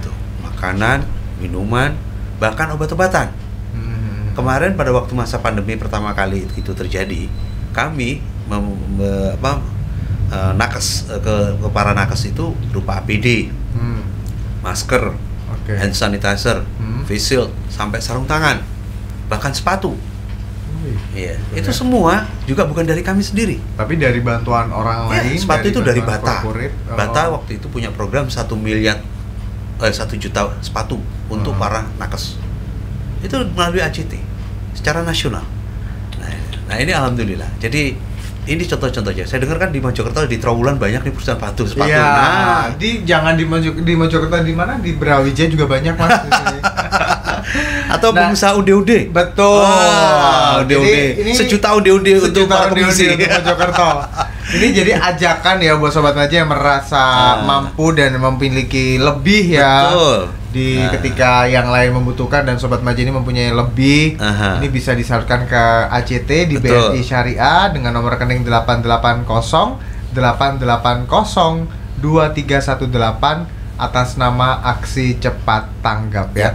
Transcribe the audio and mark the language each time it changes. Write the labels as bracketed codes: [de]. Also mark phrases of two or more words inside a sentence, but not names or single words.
[id] Makanan, minuman, bahkan obat-obatan. Kemarin pada waktu masa pandemi pertama kali itu terjadi, kami nakes ke para nakes itu berupa APD, masker, [en] hand sanitizer, face shield, [id] sampai sarung tangan, bahkan sepatu. Iya, itu semua juga bukan dari kami sendiri, tapi dari bantuan orang lain. Sepatu itu dari Bata. Bata waktu itu punya program 1 juta sepatu untuk para nakes. Itu melalui ACT secara nasional. Nah ini alhamdulillah. Jadi ini contoh-contohnya. Saya dengar kan di Mojokerto, di Trawulan banyak nih perusahaan sepatu. Iya. Nah, jangan di Mojokerto, di mana, di Brawijaya juga banyak Mas. Atau pengusaha ude-ude. Betul. Ude-ude. Sejuta ude-ude untuk para pengungsi untuk Mojokerto. Ini jadi ajakan ya buat sobat Maja yang merasa mampu dan memiliki lebih ya. Betul. Ketika yang lain membutuhkan dan sobat Maja ini mempunyai lebih, ini bisa disalurkan ke ACT di BNI Syariah dengan nomor rekening 880 880 2318 atas nama Aksi Cepat Tanggap ya.